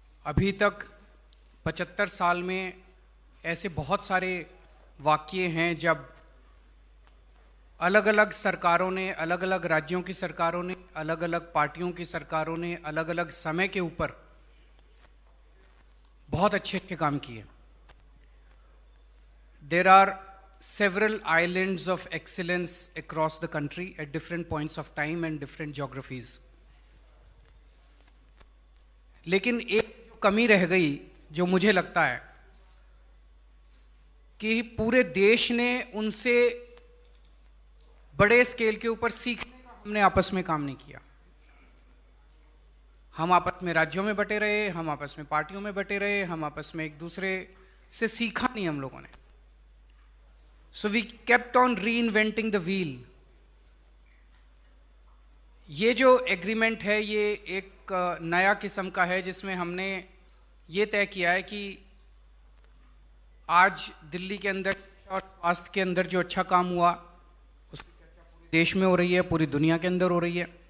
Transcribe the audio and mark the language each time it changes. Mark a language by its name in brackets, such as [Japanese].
[Hindi] अभी तक 75 साल में ऐसे बहुत सारे वाक़ये हैं जब अलग अलग सरकारों ने, अलग अलग राज्यों की सरकारों ने, अलग अलग पार्टियों की सरकारों ने अलग अलग समय के ऊपर बहुत अच्छे अच्छे काम किए। [English] There are several islands of excellence across the country at different points of time and different geographies. [Hindi] लेकिन एक कमी रह गई जो मुझे लगता है कि पूरे देश ने उनसे बड़े स्केल के ऊपर सीखने का हमने आपस में काम नहीं किया। हम आपस में राज्यों में बटे रहे, हम आपस में पार्टियों में बटे रहे, हम आपस में एक दूसरे से सीखा नहीं हम लोगों ने। [English] So we kept on reinventing the wheel. [Hindi] ये जो एग्रीमेंट है ये एक नया किस्म का है जिसमें हमने ये तय किया है कि आज दिल्ली के अंदर और स्वास्थ्य के अंदर जो अच्छा काम हुआ उसकी चर्चा पूरे देश में हो रही है, पूरी दुनिया के अंदर हो रही है।